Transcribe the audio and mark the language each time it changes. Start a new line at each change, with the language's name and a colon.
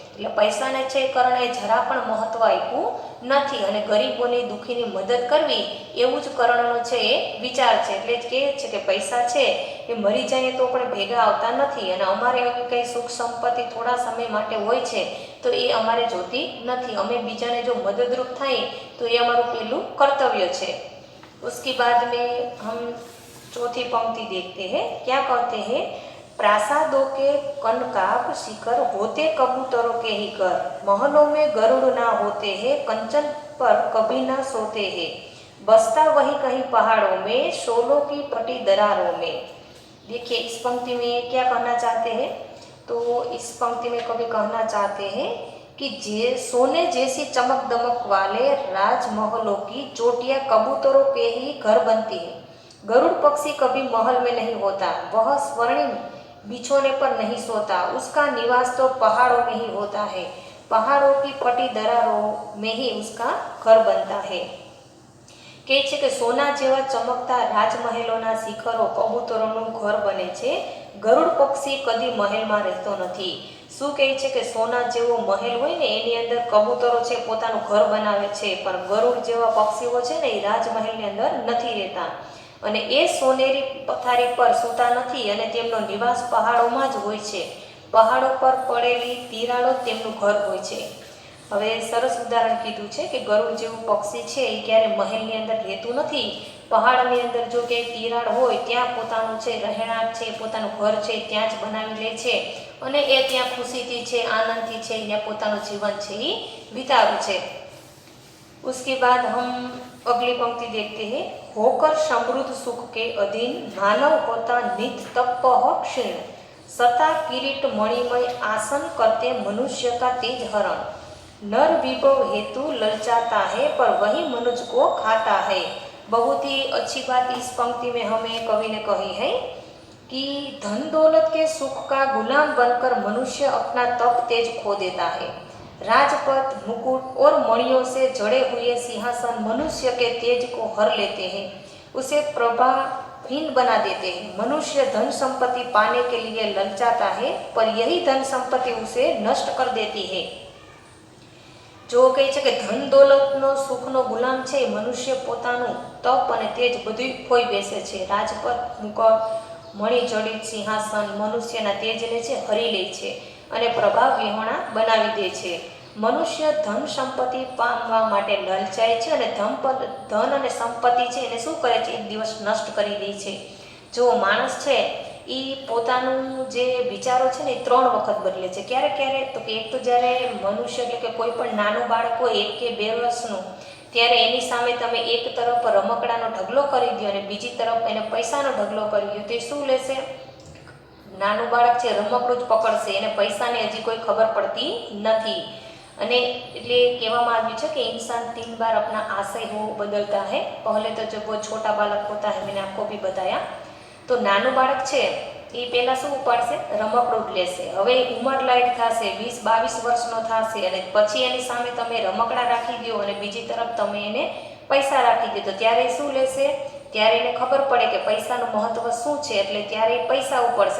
Gujarati: એટલે પૈસાને છે કર્ણે જરા પણ મહત્ત્વ આપ્યું નથી અને ગરીબોની દુઃખીની મદદ કરવી એવું જ કર્ણનો છે એ વિચાર છે. એટલે જ કહે છે કે પૈસા છે એ મરી જાય તો પણ ભેગા આવતા નથી અને અમારે એવી કંઈ સુખ સંપત્તિ થોડા સમય માટે હોય છે તો એ અમારે જોતી નથી, અમે બીજાને જો મદદરૂપ થાય તો એ અમારું પહેલું કર્તવ્ય છે.
Hindi: उसके बाद में हम चौथी पंक्ति देखते हैं, क्या कहते हैं, प्रासादों के कनकाब शिखर होते कबूतरों के ही घर, महलों में गरुड़ ना होते हैं, कंचन पर कभी ना सोते हैं, बसता वही कहीं पहाड़ों में, शोलों की फटी दरारों में. देखिए इस पंक्ति में क्या कहना चाहते हैं, तो इस पंक्ति में कवि कहना चाहते हैं कि सोने जैसी चमक दमक वाले राजमहलों की चोटियाँ कबूतरों के ही घर बनती है, गरुड़ पक्षी कभी महल में नहीं होता, वह स्वर्णिम बिछोने पर नहीं सोता, उसका निवास तो पहाड़ों में ही होता है, पहाड़ों की फटी दरारों में ही उसका घर बनता है.
Gujarati: કહે છે કે સોના જેવા ચમકતા રાજમહેલોના શિખરો કબૂતરોનું ઘર બને છે, ગરુડ પક્ષી કદી મહેલમાં રહેતો નથી. શું કહે છે કે સોના જેવો મહેલ હોય ને એની અંદર કબૂતરો છે પોતાનું ઘર બનાવે છે, પણ ગરુડ જેવા પક્ષીઓ છે ને એ રાજમહેલની અંદર નથી રહેતા અને એ સોનેરી પથારી પર સૂતા નથી અને તેમનો નિવાસ પહાડોમાં જ હોય છે, પહાડો પર પડેલી તિરાડો તેમનું ઘર હોય છે. હવે સરસ ઉદાહરણ કીધું છે કે ગરુડ જેવું પક્ષી છે એ ક્યારે મહેલની અંદર રહેતું નથી, પહાડની અંદર જો કે તિરાડ હોય ત્યાં પોતાનું છે રહેણાંક છે, પોતાનું ઘર છે ત્યાં જ બનાવી લે છે અને એ ત્યાં ખુશીથી છે, આનંદથી છે ત્યાં પોતાનું જીવન છે એ વિતાવે છે.
Hindi: उसके बाद हम अगली पंक्ति देखते हैं, होकर समृद्ध सुख के अधीन मानव होता नित तपह क्षीण, सता किरीट मणिमय आसन करते मनुष्य का तेज हरण, नर विभव हेतु ललचाता है पर वही मनुष्य को खाता है. बहुत ही अच्छी बात इस पंक्ति में हमें कवि ने कही है कि धन दौलत के सुख का गुलाम बनकर मनुष्य अपना तप तेज खो देता है. राजपथ, मुकुट और मणियों से जड़े हुए सिंहासन मनुष्य के तेज को हर लेते हैं, उसे प्रभाहीन बना देते हैं. मनुष्य धन संपत्ति पाने के लिए ललचाता है पर यही धन संपत्ति उसे नष्ट कर देती है.
Gujarati: જો કહે છે કે ધન દોલતનો સુખનો ગુલામ છે મનુષ્ય પોતાનું તપ અને તેજ બધું ખોઈ બેસે છે. રાજપદ, મુકટ, મણિજડિત સિંહાસન મનુષ્યના તેજને છે હરી લે છે અને પ્રભાવ વિહોણા બનાવી દે છે. મનુષ્ય ધન સંપત્તિ પામવા માટે લલચાય છે અને ધન અને સંપત્તિ છે એને શું કરે છે? એક દિવસ નષ્ટ કરી દે છે. જો માણસ છે એ પોતાનું જે વિચારો છે ને એ 3 વખત બદલે છે. ક્યારે ક્યારે? તો કે એક તો જ્યારે મનુષ્ય એટલે કે કોઈ પણ નાનું બાળક હોય 1 કે 2 વર્ષનું, ત્યારે એની સામે તમે એક તરફ રમકડાનો ઢગલો કરી દો અને બીજી તરફ એને પૈસાનો ઢગલો કરી દો, તે શું લેશે? નાનું બાળક છે રમકડું જ પકડશે, એને પૈસાની હજી કોઈ ખબર પડતી નથી. અને એટલે કહેવામાં આવ્યું છે કે
Hindi: इंसान 3 बार अपना आशय वो बदलता है. पहले तो जब वो छोटा बालक होता है, मैंने आपको भी बताया.
Gujarati: તો નાનું બાળક છે એ પહેલાં શું ઉપાડશે? રમકડું જ લેશે. હવે ઉંમર લાયક થશે, 20-22 વર્ષનો થશે અને પછી એની સામે તમે રમકડા રાખી દો અને બીજી તરફ તમે એને પૈસા રાખી દો, તો ત્યારે શું લેશે? ત્યારે એને ખબર પડે કે પૈસાનું મહત્વ શું છે, એટલે ત્યારે પૈસા ઉપાડશે.